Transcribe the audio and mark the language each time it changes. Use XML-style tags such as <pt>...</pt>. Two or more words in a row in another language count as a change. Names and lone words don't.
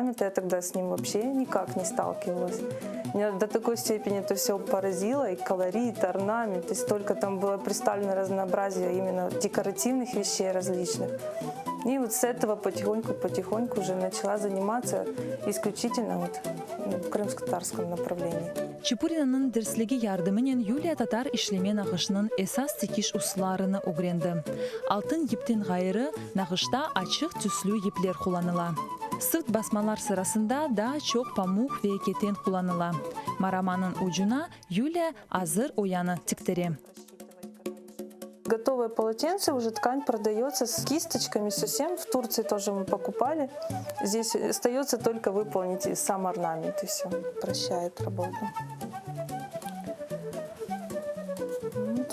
<ru>Я тогда с ним вообще никак не сталкивалась. Меня до такой степени это все поразило, и колорит, и орнамент, и столько там было представлено разнообразие именно декоративных вещей различных. И вот с этого потихоньку уже начала заниматься исключительно вот в крымско-татарском направлении.</ru> <crh>Чепуринанын дерслеги ярдымынен Юлия татар ишлеме нағышының эсас текиш усларыны угренді. Алтын ептен ғайыры нағышта ачық түслі еплер құланыла. Сырт басмалар сырасында да чоқ памуқ ве кетен құланыла. Мараманын уджуна Юлия азыр ояны тіктере.</crh> <ru>Готовое полотенце, уже ткань продается с кисточками совсем. В Турции тоже мы покупали. Здесь остается только выполнить сам орнамент, и все. Прощает работу. Вот.</ru>